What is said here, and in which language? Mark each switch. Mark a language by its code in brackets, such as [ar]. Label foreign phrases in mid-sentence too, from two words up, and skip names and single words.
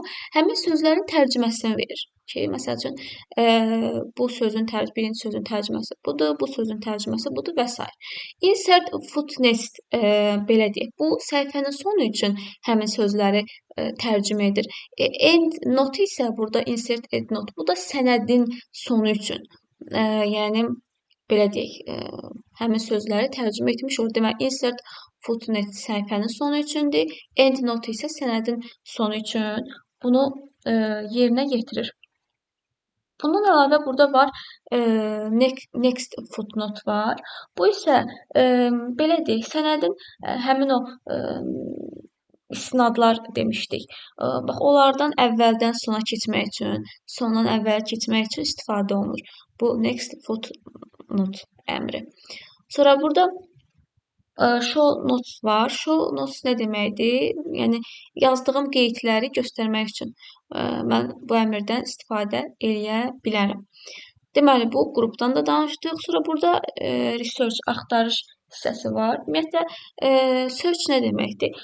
[az] Həmin sözlərin tərcüməsini verir. Ki, məsəl üçün, birinci sözün tərcüməsi budur, bu sözün tərcüməsi budur və s. [en] Insert footnotes [az] belə deyək, bu səhifənin sonu üçün həmin sözləri tərcümə edir. [en] End note [az] isə burada [en] insert end note, [az] bu da sənədin sonu üçün. Yəni, belə deyək, həmin sözləri tərcümə etmiş olur. Deməli, [en] insert footnote [az] səhifənin sonu üçündür, [en] end note [az] isə sənədin sonu üçün bunu yerinə yetirir. Bundan əlavə burada var [en] next footnote [az] var. Bu isə belə deyək, sənədin həmin o istinadlar demişdik. Bax, onlardan əvvəldən sona keçmək üçün, sondan əvvələ keçmək üçün istifadə olunur. Bu [en] next footnote [az] əmri. Sonra burada [en] show notes [az] var. [en] Show notes [az] nə deməkdir? Yəni, yazdığım qeydləri göstərmək üçün mən bu əmrdən istifadə edə bilərəm. Deməli, bu qrupdan da danışdıq. Sonra burada research, axtarış hissəsi var. Ümumiyyətlə, search nə deməkdir?